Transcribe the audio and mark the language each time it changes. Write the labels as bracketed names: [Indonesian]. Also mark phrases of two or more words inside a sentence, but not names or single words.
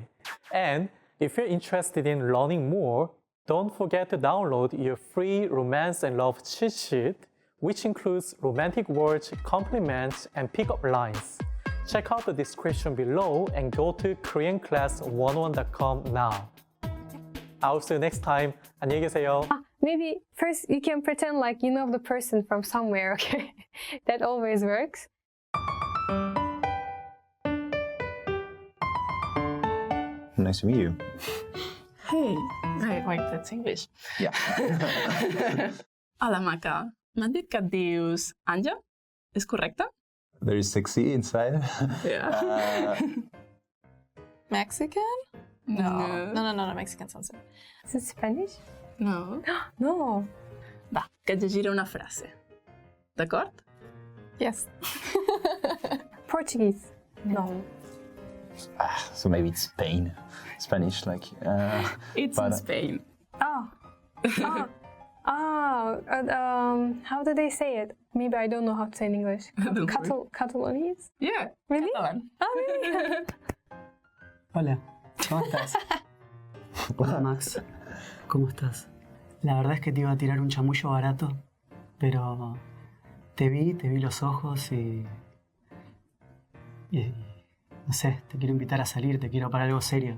[English] And if you're interested in learning more, don't forget to download your free Romance and Love cheat sheet, which includes romantic words, compliments, and pickup lines. Check out the description below and go to KoreanClass101.com now. I'll see you next time. [Korean] 안녕히 계세요. [English] Maybe first you can pretend like you know the person from somewhere, okay? That always works. Nice to meet you. Hey, wait, that's English. Yeah. [Catalan] Hola, Maca. M'han dit que et dius Anja? És correcte? [English] Very sexy inside. Yeah. Mexican? No. No, Mexican sounds good. Is it Spanish? No. No. [Catalan] Va, que et llegiré una frase. D'acord? [English] Yes. Portuguese? No. So maybe it's Spain. Spanish, like. It's in Spain. Oh. How do they say it? Maybe I don't know how to say in English. Catalonians? Yeah. Really? Catalan. Oh, really? [Spanish] Hola, ¿cómo estás? Hola Max, ¿cómo estás? La verdad es que te iba a tirar un chamullo barato, pero te vi los ojos y no sé, te quiero invitar a salir, te quiero para algo serio.